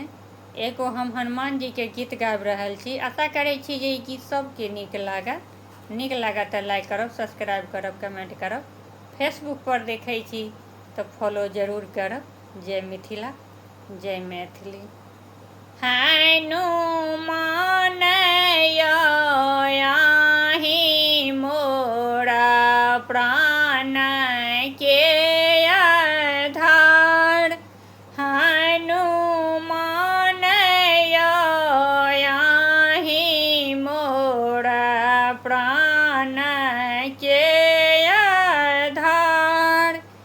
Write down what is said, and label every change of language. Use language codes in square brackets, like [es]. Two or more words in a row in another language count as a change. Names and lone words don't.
[mai] एगो हम हनुमान जी के गीत गाबि रहल छी। आशा करै छी जे ई गीत सबके नीक लागत तऽ लाइक करब, सब्सक्राइब करब, कमेंट करब। फेसबुक पर देखै छी तऽ फॉलो जरूर करब। जय मिथिला, जय मैथिली। हनुमान आहि मोरा प्राण के आधार। हनुमान आहि मोरा प्राण के आधार।